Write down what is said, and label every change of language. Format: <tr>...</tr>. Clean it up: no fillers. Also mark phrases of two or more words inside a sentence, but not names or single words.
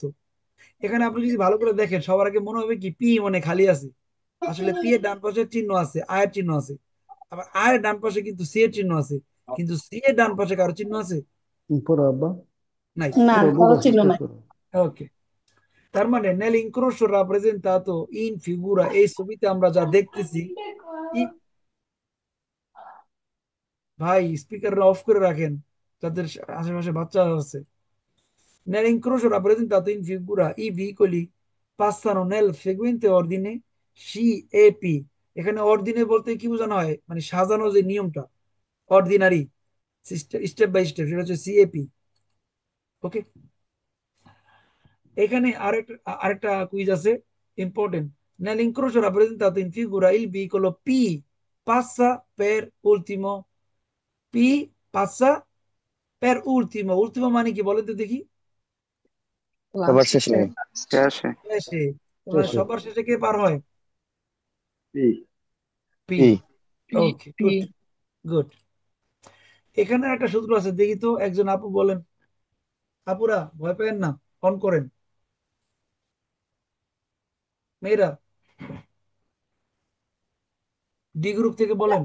<bn>এখানে আপনি যদি ভালো করে দেখেন, সবার আগে মনে হবে কি পি মানে খালি আছে। আসলে পি এর ডান পাশে চিহ্ন আছে, আয়ের চিহ্ন আছে। আবার আয়ের ডান পাশে কিন্তু সি এর চিহ্ন আছে। কিন্তু সি এর ডান পাশে কারো চিহ্ন আছে? পড়ো আব্বা, নাই। না, পড়ো কারো বাবা, চিহ্ন স্টার্ট নাই। করো। ওকে। তার মানে</bn> <it>nell'incrocio rappresentato in figura,</it> <bn>এই ছবিতে আমরা যা দেখতেছি, ই- ভাই স্পিকারটা অফ করে রাখেন, যাদের আশেপাশে বাচ্চা আছে।</bn> <it>Nell'incrocio rappresentato in figura i veicoli passano nel seguente ordine C e P।</it> <bn>এখানে অর্ডিনে বলতে কি বোঝানো হয়, মানে সাজানো যে নিয়মটা,</bn> <en>ordinary step by step,</en> <bn>সেটা হচ্ছে সিএপি। ওকে। এখানে আরেকটা কুইজ আছে, ইম্পর্টেন্ট।</bn> <it>Nell'incrocio rappresentato in figura il vicolo P passa per ultimo। P passa per ultimo।</it> <bn>ultimo মানে কি বলেন তো দেখি? সবার লাস্ট শেষে। শেষে। শেষে। মানে শেষে। সবার শেষে কে পার হয়? পি। পি। পি। পি ওকে, পি</bn> <en>good good.</en> <bn>এখানে একটা সূত্র আছে, দেখি তো একজন আপু বলেন। আপুরা ভয় পেন না, অন করেন। মেয়েরা ডি গ্রুপ থেকে বলেন।</bn>